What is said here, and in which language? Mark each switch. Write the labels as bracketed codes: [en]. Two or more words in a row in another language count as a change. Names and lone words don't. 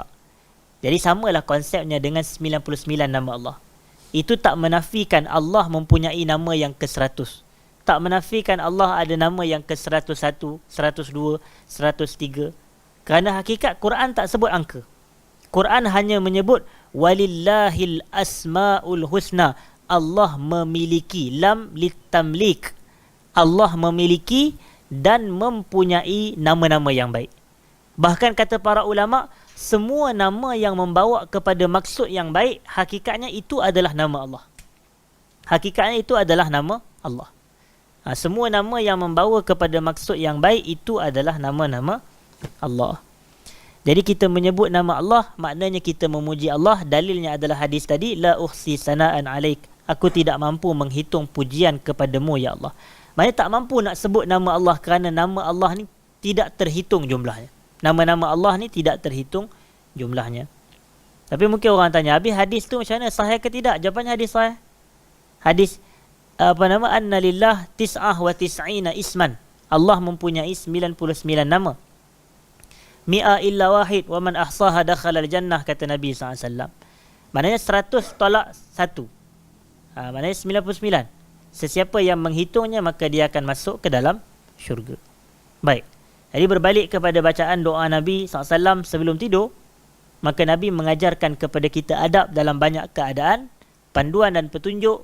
[ms] Jadi samalah konsepnya dengan 99 nama Allah. Itu tak menafikan Allah mempunyai nama yang ke-100. Tak menafikan Allah ada nama yang ke-101, 102, 103. Kerana hakikat Quran tak sebut angka. Quran hanya menyebut [ar] walillahil asmaul husna. [ms] Allah memiliki, [ar] lam litamlik. [ms] Allah memiliki dan mempunyai nama-nama yang baik. Bahkan kata para ulama, semua nama yang membawa kepada maksud yang baik, hakikatnya itu adalah nama Allah. Hakikatnya itu adalah nama Allah. Semua nama yang membawa kepada maksud yang baik itu adalah nama-nama Allah. Jadi kita menyebut nama Allah, maknanya kita memuji Allah. Dalilnya adalah hadis tadi, [ar] la uhsi sana'an alaik. [ms] Aku tidak mampu menghitung pujian kepadamu ya Allah. Maknanya tak mampu nak sebut nama Allah, kerana nama Allah ni tidak terhitung jumlahnya. Nama-nama Allah ni tidak terhitung jumlahnya. Tapi mungkin orang tanya, habis hadis tu macam mana, sahih ke tidak? Jawapannya hadis sahih. [ar] Hadis anna lillah tis'ah wa tis'ina isman. [ms] Allah mempunyai 99 nama. [ar] Mi'a illa wahid wa man ahsaha dakhala al-jannah, [ms] kata Nabi SAW. Maknanya 100 tolak 1. Maknanya 99. Sesiapa yang menghitungnya maka dia akan masuk ke dalam syurga. Baik. Jadi berbalik kepada bacaan doa Nabi SAW sebelum tidur, maka Nabi mengajarkan kepada kita adab dalam banyak keadaan, panduan dan petunjuk.